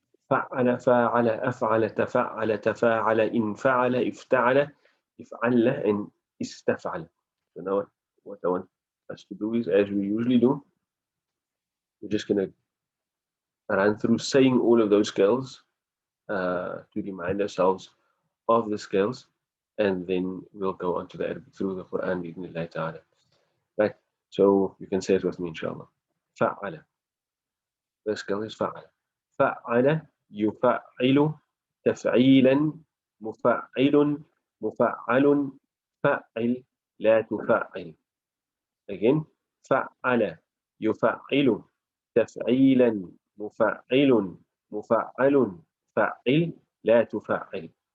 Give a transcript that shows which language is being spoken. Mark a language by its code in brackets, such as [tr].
[ar] فعل فاعل أفعل تفعل تفاعل إن فعل افتعل افعل and استفعل. [en] So now what I want us to do is, as we usually do, we're just going to run through saying all of those scales to remind ourselves of the scales, and then we'll go on to the through the Quran بإذن ta'ala. Right, so you can say it with me inshallah. [ar] فعل. [en] The scale is فعل. [ar] فعل يفعل تفعيلا مفعل مفعل فعل لا تفعل. Again, فعل يفعل تفعيلا مفعل مفعل فعل لا تفعل.